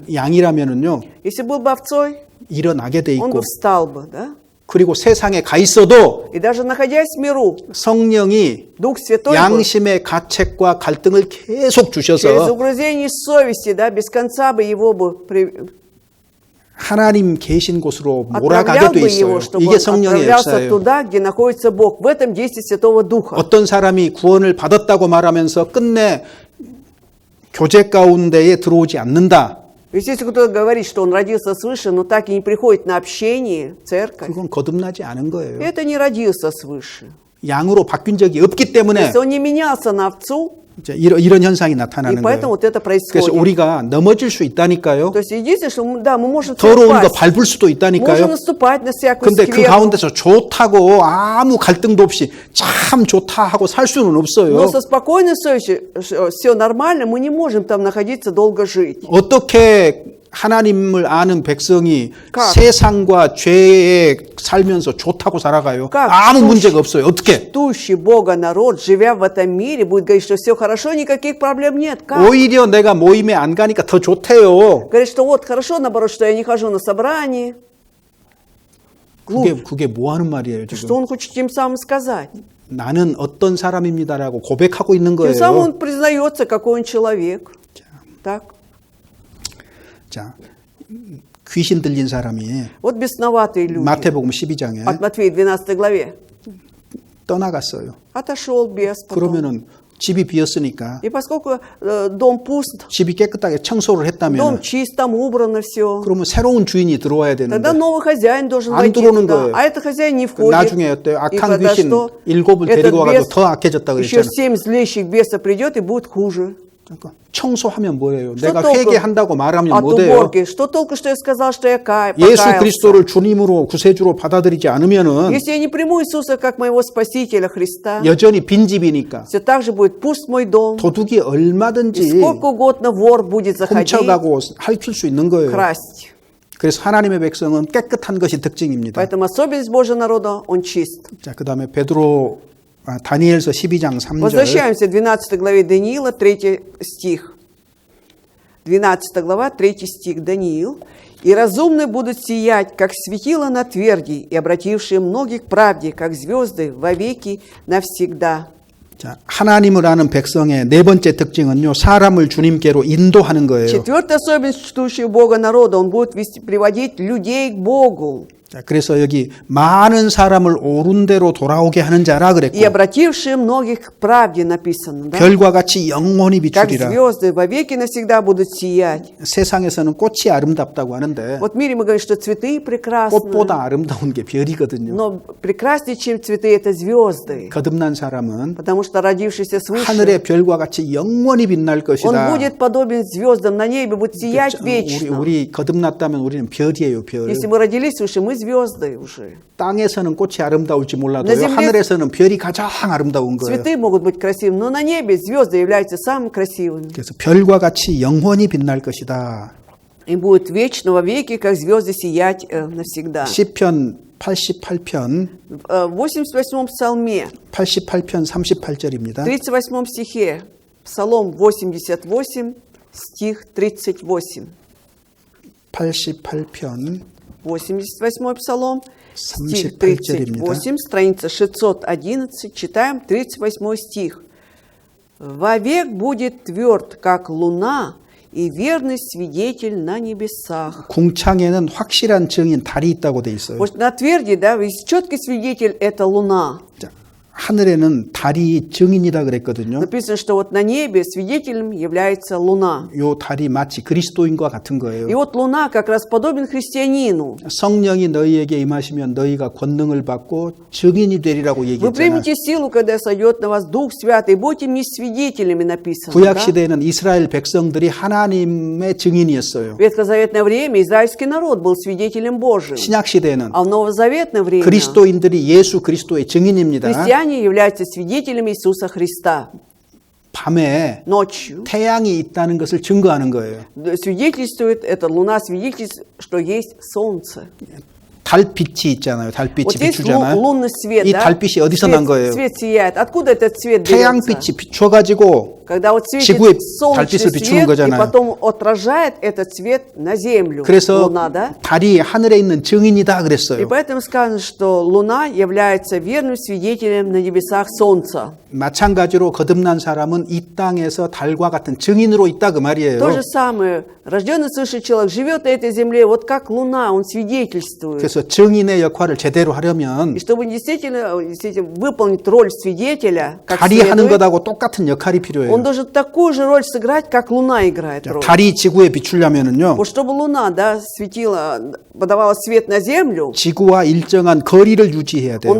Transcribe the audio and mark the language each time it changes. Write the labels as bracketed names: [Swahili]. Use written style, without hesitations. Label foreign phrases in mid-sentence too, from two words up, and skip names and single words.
[Korean] 양이라면은요 [Russian] Если был бы овцой, [Korean] 일어나게 돼 [Russian] он [Korean] 있고 [Russian] бы встал бы, да? [Korean] 그리고 세상에 가 있어도 [Russian] И даже находясь в миру, [Korean] 성령이 [Russian] Дух Святой бы [Korean] 양심의 가책과 갈등을 계속 [Russian] через [Korean] 주셔서 [Russian] угрызение совести, да, без конца бы его бы [Korean] 하나님 계신 곳으로 몰아가게 [Russian] отправлял [Korean] 돼 [Russian] бы [Korean] 있어요. [Russian] его, чтобы [Korean] 이게 [Russian] он [Korean] 성령의 [Russian] отправлялся [Korean] 역사예요. [Russian] туда, где находится Бог. В этом действие Святого Духа. [Korean] 어떤 사람이 구원을 받았다고 말하면서 끝내 교제 가운데에 들어오지 않는다. [Russian] Если кто-то говорит, что он родился свыше, но так и не приходит на общение, церковь, [Korean] 그건 거듭나지 않은 거예요. [Russian] это не родился свыше. [Korean] 양으로 바뀐 적이 없기 때문에 [Russian] Если он не менялся на овцу, [Korean] 이제 이런 현상이 [Russian] и [Korean] 나타나는 [Russian] поэтому [Korean] 거예요. [Russian] вот это [Korean] 그래서 [Russian] происходит. [Korean] 우리가 넘어질 수 있다니까요. [Russian] То есть единственное, что да, мы можем [Korean] 더러운 거 [Russian] упасть, [Korean] 밟을 수도 [Russian] можем [Korean] 있다니까요. [Russian] наступать на всякую [Korean] 근데 그 [Russian] скверну. [Korean] 가운데서 좋다고 아무 갈등도 없이 참 좋다 하고 살 수는 없어요. [Russian] Но со спокойной совестью все нормально, мы не можем там находиться долго жить. [Korean] 어떻게 하나님을 아는 백성이 각. 세상과 죄에 살면서 좋다고 살아가요? 각. 아무 문제가 없어요. 어떻게? [Russian] Ждущий Бога народ, живя в этом мире, будет говорить, что все хорошо, никаких проблем нет. Как? [Korean] 오히려 내가 모임에 안 가니까 더 좋대요. [Russian] Говорит, что вот хорошо, наоборот, что я не хожу на собрание. [Korean] 그게 뭐 하는 말이에요, [Russian] Что [Korean] 지금? [Russian] он хочет тем самым сказать? [Korean] 나는 어떤 사람입니다라고 고백하고 있는 [Russian] Тем самым [Korean] 거예요. [Russian] он признается, какой он человек. Так. [Korean] 자, 귀신 들린 사람이 [Russian] Вот бесноватые люди. [Korean] 마태복음 12장에 [Russian] От Матфея 12 главе. [Korean] 떠나갔어요. [Russian] Отошел бес потом. [Korean] 그러면은 집이 비었으니까 [Russian] И поскольку дом пуст, [Korean] 집이 깨끗하게 청소를 [Russian] дом [Korean] 했다면 [Russian] чист, там убрано все, [Korean] 그러면 새로운 주인이 들어와야 [Russian] тогда [Korean] 되는데 [Russian] новый хозяин должен [Korean] 안 [Russian] войти [Korean] 들어오는 [Russian] туда. [Korean] 거예요. [Russian] А этот хозяин не входит. [Korean] 나중에 어때요? [Russian] И [Korean] 악한 [Russian] когда [Korean] 귀신 [Russian] что? [Korean] 7을 [Russian] Этот [Korean] 데리고 와가지고 [Russian] бес [Korean] 더 악해졌다 [Russian] еще [Korean] 그랬잖아. [Russian] 7 злейших бесов придет и будет хуже. [Korean] 그러니까 청소하면 뭐예요? [Russian] Что [Korean] 내가 [Russian] толку [Korean] 회개한다고 말하면 [Russian] от [Korean] 못해요. [Russian] уборки? Что толку, что я сказал, что я [Korean] 예수 [Russian] покаялся? [Korean] 그리스도를 주님으로 구세주로 받아들이지 않으면은 [Russian] Если я не приму Иисуса как моего Спасителя Христа, [Korean] 여전히 빈집이니까 [Russian] все так же будет пуст мой дом. [Korean] 도둑이 [Russian] И [Korean] 얼마든지 [Russian] сколько угодно вор будет заходить, [Korean] 훔쳐가고 핥을 수 있는 거예요. [Russian] красть. [Korean] 그래서 하나님의 백성은 깨끗한 것이 특징입니다. [Russian] Поэтому особенность Божьего народа, он чист. [Korean] 자, 그다음에 다니엘서 12장 3절. [Russian] Возвращаемся к 12 главе Даниила, 3 стих. 12 глава, 3 стих, Даниил. «И разумные будут сиять, как светило на тверди, и обратившие многих к правде, как звезды, вовеки навсегда». [Korean] 자, 하나님을 아는 백성의 네 번째 특징은요, 사람을 주님께로 인도하는 거예요. [Russian] Четвертая особенность чтущего Бога народа, он будет приводить людей к Богу. [Korean] 자, 그래서 여기 많은 사람을 옳은 대로 돌아오게 하는 자라 그랬고, [Russian] И обратившие многих к правде написано, да? [Korean] 별과 같이 영원히 [Russian] Как [Korean] 비추리라. [Russian] звезды вовеки навсегда будут сиять. [Korean] 세상에서는 꽃이 아름답다고 하는데 [Russian] Вот в мире мы говорим, что цветы прекрасны, [Korean] 꽃보다 아름다운 게 별이거든요. [Russian] но прекраснее, чем цветы, это звезды. [Korean] 거듭난 사람은 [Russian] Потому что родившийся свыше, [Korean] 하늘의 별과 같이 영원히 빛날 [Russian] он [Korean] 것이다. [Russian] будет подобен звездам на небе, будет сиять вечно. [Korean] 우리 거듭났다면 우리는 별이에요, 별. [Russian] Если мы родились свыше, мы звезды уже. [Korean] 땅에서는 꽃이 아름다울지 [Russian] На [Korean] 몰라도요, [Russian] земле- [Korean] 하늘에서는 별이 가장 아름다운 거예요. [Russian] Цветы могут быть красивыми, но на небе звезды являются самыми красивыми. [Korean] 그래서 별과 같이 영원히 빛날 것이다. [Russian] И будет вечно вовеки, как звезды сиять навсегда. [Korean] 시편 88편 [Russian] В 88-м псалме, [Korean] 88편 38절입니다. [Russian] 38 стихе, Псалом 88, стих 38. [Korean] 88편 [Russian] 88 Псалом, стих 38 38, страница 611, читаем 38 стих. «Вовек будет тверд, как луна, и верный свидетель на небесах». [Korean] 궁창에는 확실한 증인 달이 있다고 돼 있어요. [Russian] Вот на тверди, да, есть четкий свидетель – это луна. [Korean] 자, 하늘에는 달이 증인이다 그랬거든요. [Russian] Написано, что вот на небе свидетелем является луна. [Korean] 요 달이 마치 그리스도인과 같은 거예요. [Russian] И вот луна как раз подобен христианину. [Korean] 성령이 너희에게 임하시면 너희가 권능을 받고 증인이 되리라고 [Russian] Вы [Korean] 얘기했잖아요. [Russian] примете силу, когда сойдет на вас Дух Святый, будете мне свидетелями, написано. [Korean] 구약 [Russian] да? [Korean] 시대에는 이스라엘 백성들이 하나님의 증인이었어요. [Russian] В ветхозаветное время израильский народ был свидетелем Божьим. [Korean] 신약 시대에는 [Russian] А в новозаветное время [Korean] 그리스도인들이 예수 그리스도의 증인입니다. [Russian] христиане являются свидетелями Иисуса Христа. [Korean] 밤에 [Russian] Ночью [Korean] 태양이 있다는 것을 증거하는 거예요. [Russian] свидетельствует, эта луна свидетельствует, что есть солнце. [Korean] 달빛이 있잖아요. 달빛이 [Russian] Вот есть [Korean] 비추잖아요. [Russian] лунный свет, [Korean] 이 [Russian] да? [Korean] 달빛이 어디서 난 거예요? [Russian] Свет сияет. Откуда этот свет берется? [Korean] 태양빛이 비춰가지고 [Russian] Когда вот [Korean] 지구에 [Russian] светит солнечный [Korean] 달빛을 비추는 [Russian] свет, и [Korean] 거잖아요. [Russian] потом отражает этот свет на землю. [Korean] 그래서 [Russian] Луна, да? [Korean] 달이 하늘에 있는 증인이다 [Russian] И [Korean] 그랬어요. [Russian] поэтому сказано, что Луна является верным свидетелем на небесах Солнца. [Korean] 마찬가지로 거듭난 사람은 이 땅에서 달과 같은 증인으로 있다 그 말이에요. [Russian] То же самое, рожденный свыше человек живет на этой земле, вот как Луна, он свидетельствует. [Korean] 그래서 증인의 역할을 제대로 하려면 [Russian] И чтобы действительно выполнить роль свидетеля, как [Korean] 달이 하는 [Russian] следует, [Korean] 것하고 똑같은 역할이 필요해요. [Russian] он должен такую же роль сыграть, как Луна играет роль. [Korean] 달이 지구에 비추려면은요, [Russian] Вот чтобы Луна, да, светила, подавала свет на Землю, [Korean] 지구와 일정한 거리를 유지해야 돼요.